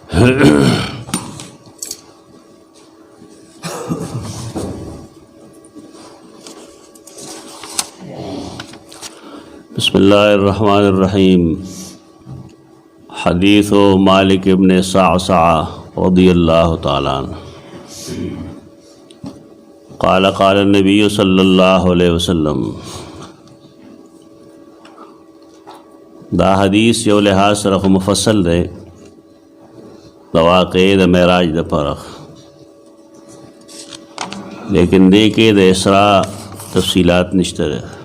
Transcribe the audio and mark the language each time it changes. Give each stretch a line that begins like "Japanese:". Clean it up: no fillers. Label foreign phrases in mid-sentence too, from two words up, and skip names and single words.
Arabic: بسم اللہ الرحمن الرحیم. حدیث مالک ابن صعصع رضی اللہ تعالیٰ عنہ قال قال النبی صلی اللہ علیہ وسلم.
Pashto: دا حدیث یو لحاظ سره مفصل دی د واقع د معراج د پرخ، لیکن دې کې د اسراء تفصیلات نشته ده.